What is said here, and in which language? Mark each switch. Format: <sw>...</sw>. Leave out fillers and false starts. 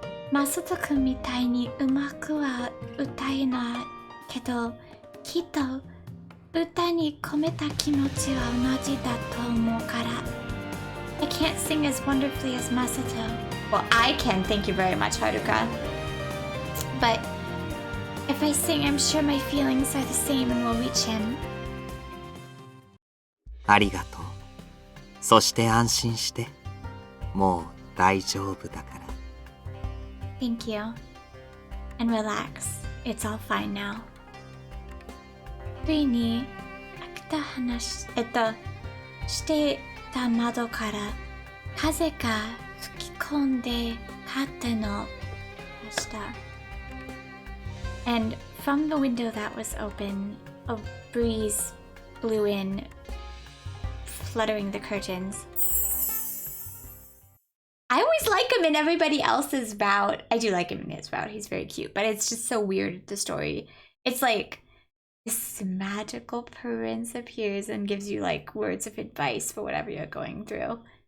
<ja>Masato 君みたいにうまくは歌えないけど、きっと歌に込めた気持ちは同じだと思うから。</ja> <en>I can't sing as wonderfully as Masato. Well, I can, thank you very much, Haruka. But if I sing, I'm sure my feelings are the same and will reach him.</en> <ja>ありがとう。そして安心して。もう大丈夫だから。</ja> <en>Thank you. And relax. It's all fine now.</en> <ja>ついに開けた話、してた窓から風が吹き込んでカーテンを出した。</ja> <en>And from the window that was open, a breeze blew in, fluttering the curtains. I always like him in everybody else's route. I do like him in his route. He's very cute, but it's just so weird, the story. It's like this magical prince appears and gives you like words of advice for whatever you're going through.</en>